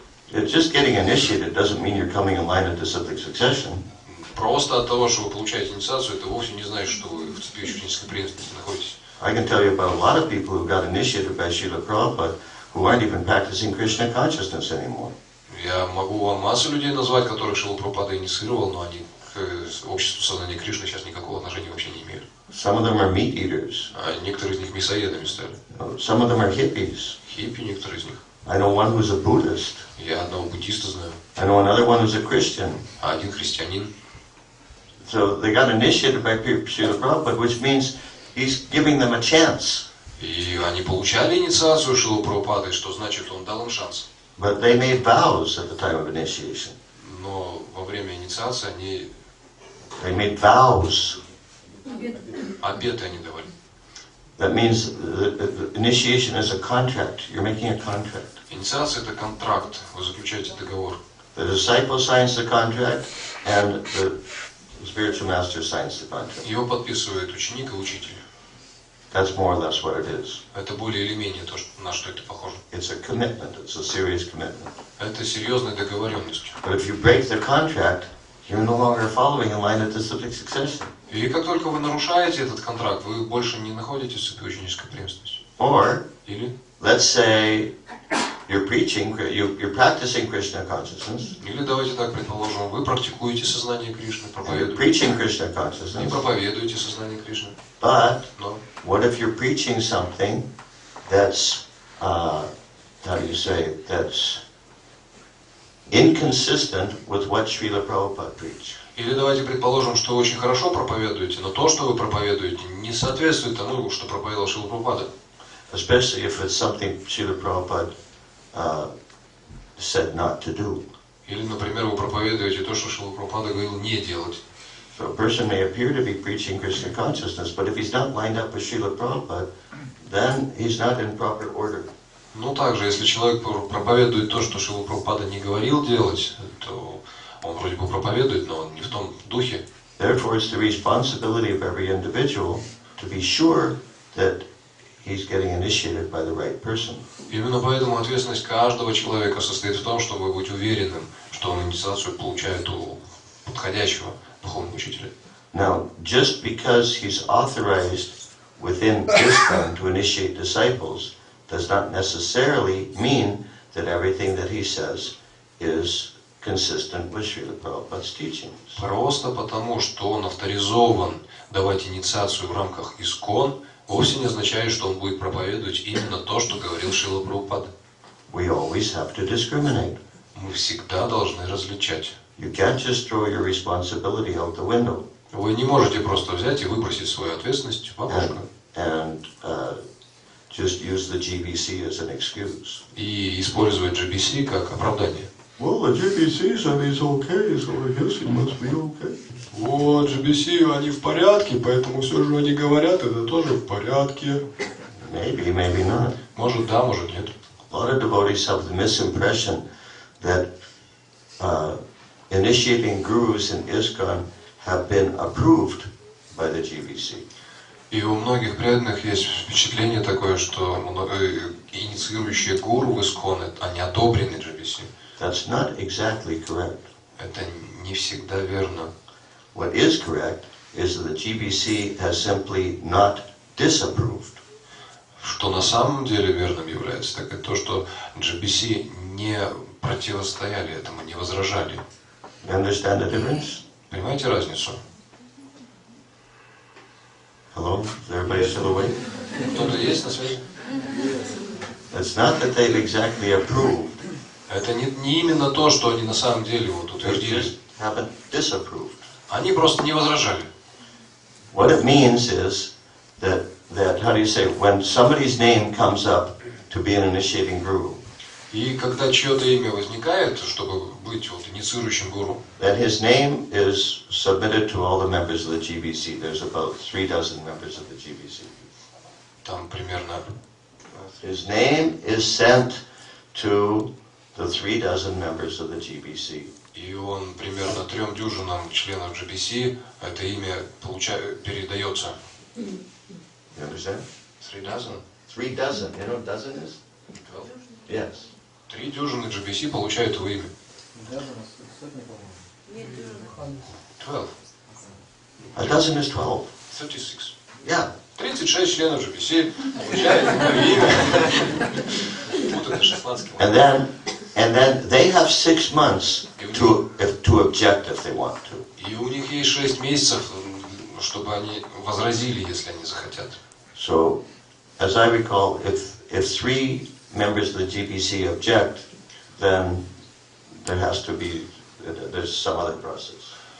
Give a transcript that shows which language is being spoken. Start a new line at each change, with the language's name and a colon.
English: Just getting initiated doesn't mean you're coming in line of disciplic succession.
Russian: Просто от того, что вы получаете инициацию, это вовсе не значит, что вы в цепи ученической преемственности находитесь.
English: I can tell you about a lot of people who got initiated by Srila Prabhupada who aren't even practicing Krishna consciousness anymore.
Russian: Я могу вам массу людей назвать, которых Шрила Прабхупада инициировал, но они к обществу сознания Кришны сейчас никакого отношения вообще не имеют.
English: Some of them are meat eaters.
Russian: А некоторые из них мясоедами стали.
English: Some of them are hippies.
Russian: Хиппи некоторые из них.
English: I know one who's a Buddhist.
Russian: Я одного буддиста знаю,
English: I know another one who's a Christian.
Russian: а один христианин.
English: So they got initiated by Srila Prabhupada, which means he's giving them a chance.
Russian: И они получали инициацию Шрилы Прабхупады, что значит, он дал им шанс.
English: But they made vows at the time of initiation.
Russian: Но во время инициации они
English: They made vows.
Russian: обеты они давали.
English: That means the initiation is a contract. You're making a contract.
Russian: Инициация – это контракт, вы заключаете договор.
English: The disciple signs the contract, and the spiritual master signs the contract.
Russian: Его подписывает ученик и учитель.
English: That's more or less what it is.
Russian: Это более или менее то, на что это похоже.
English: It's a commitment. It's a serious commitment.
Russian: Это серьезная договоренность.
English: But if you break the contract, you're no longer following in line of disciplic succession.
Russian: И как только вы нарушаете этот контракт, вы больше не находитесь в цепи ученической преемственности.
English: Or,
Russian: Или,
English: let's say, you're preaching, you're practicing Krishna consciousness.
Russian: или давайте так предположим, вы практикуете сознание Кришны,
English: You're
Russian: проповедуете.
English: preaching Krishna
Russian: Не
English: consciousness.
Russian: проповедуете сознание Кришны.
English: But
Russian: Но
English: what if you're preaching something that's, how do you say, that's inconsistent with what Srila Prabhupada preached?
Russian: или давайте предположим, что вы очень хорошо проповедуете, но то, что вы проповедуете, не соответствует тому, что проповедовал Шрила Прабхупада.
English: Especially if it's something Srila Prabhupada said not to do.
Russian: Или, например, вы проповедуете то, что Шрила Прабхупада говорил не делать.
English: So a person may appear to be preaching Krishna consciousness, but if he's not lined up with Srila Prabhupada, then he's not in proper order.
Russian: Ну, также, если человек проповедует то, что Шрила Прабхупада не говорил делать, то он вроде бы проповедует, но он не в том духе.
English: Therefore, it's the responsibility of every individual to be sure that he's getting initiated by the right person.
Russian: Именно поэтому ответственность каждого человека состоит в том, чтобы быть уверенным, что он инициацию получает у подходящего духовного учителя.
English: Now, just because he's authorized within ISKCON to initiate disciples does not necessarily mean that everything that he says is consistent with Srila Prabhupada's teachings.
Russian: Просто потому, что он авторизован давать инициацию в рамках ИСККОН, вовсе не означает, что он будет проповедовать именно то, что говорил Шрила Прабхупада.
English: We always have to discriminate.
Russian: Мы всегда должны различать.
English: You can't just throw your responsibility out the window
Russian: Вы не можете просто взять и выбросить свою ответственность в окошко
English: and just use the GBC as an excuse.
Russian: и использовать GBC как оправдание.
English: Well, the GBC said he's okay, so I guess he must be okay.
Russian: Вот, GBC, они в порядке, поэтому все же они говорят, это тоже в порядке.
English: Maybe, maybe not.
Russian: Может да, может нет.
English: A lot of devotees have the misimpression that initiating gurus in ISKCON have been approved by the GBC.
Russian: И у многих преданных есть впечатление такое, что инициирующие гуру в ISKCON, они одобрены GBC.
English: That's not exactly correct.
Russian: Это не всегда верно.
English: What is correct is that the GBC has simply not disapproved.
Russian: Что на самом деле верным является, так это то, что GBC не противостояли этому, не возражали.
English: You understand the difference?
Russian: Понимаете разницу?
English: Hello? Is everybody still awake?
Russian: Кто-то есть на связи?
English: It's not that they've exactly approved.
Russian: Это не именно то, что они на самом деле вот
English: They
Russian: утвердили.
English: just haven't disapproved.
Russian: Они просто не возражали.
English: What it means is that how do you say, when somebody's name comes up to be an initiating guru,
Russian: И когда чье-то имя возникает, чтобы быть вот инициирующим гуру,
English: that his name is submitted to all the members of the GBC. There's about 36 members of the GBC.
Russian: там примерно
English: His name is sent to the 36 members of the GBC.
Russian: и он примерно 3 дюжинам членов GBC это имя передается.
English: You understand? 3 dozen? 3 dozen. You know what dozen is? 12. Yes.
Russian: 3 дюжины GBC получают его имя.
English: 12. A dozen is 12. 36. Yeah.
Russian: 36 членов GBC получают его имя. Вот это 16 километров.
English: And then they have 6 months to object if they want to.
Russian: И у них есть 6 месяцев, чтобы они возразили, если они захотят.
English: So, as I recall, if 3 members of the GBC object, then there's some other process.